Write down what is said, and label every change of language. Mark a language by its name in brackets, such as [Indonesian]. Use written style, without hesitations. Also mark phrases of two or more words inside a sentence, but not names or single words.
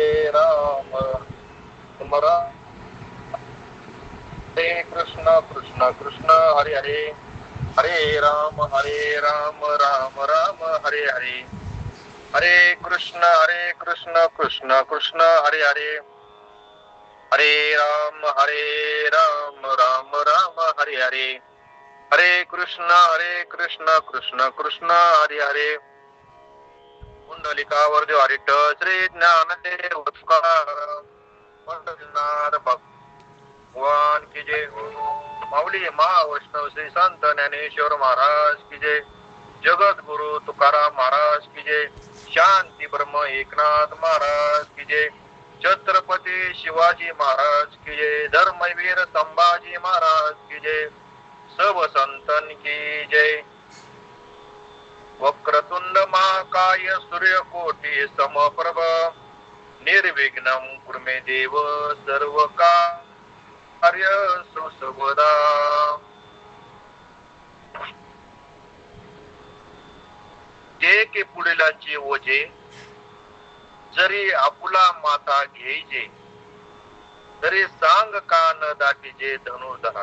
[Marathi] राम राम हरे कृष्ण कृष्ण कृष्ण हरे हरे हरे राम राम राम हरे हरे हरे कृष्ण कृष्ण कृष्ण हरे हरे हरे राम राम हरे हरे हरे कृष्ण कृष्ण कृष्ण हरे हरे पुंडलिकावर हरिट श्री ज्ञानदेव तुकाराम पंढरीनाथ भगवान [Hindi] की जय. [Marathi] माऊली महावैष्णव श्री संत ज्ञानेश्वर महाराज [Hindi] की जय. [Marathi] जगत गुरु तुकाराम महाराज [Hindi] की जय. [Marathi] शांती ब्रह्म एकनाथ महाराज [Hindi] की जय. [Marathi] छत्रपती शिवाजी महाराज [Hindi] की जय. [Marathi] धर्मवीर संभाजी महाराज [Hindi] की जय. सब संतन की जय. [Sanskrit] वक्रतुंड महाकाय सूर्यकोटी समप्रभ निर्विघ्नं कुरु मे देव सर्व कार्य सर्वदा. [Marathi] जे के पुढीलांचे ओझे जरी आपुला माता घ्यायचे तरी सांग कान दाटीचे धनुर्धरा.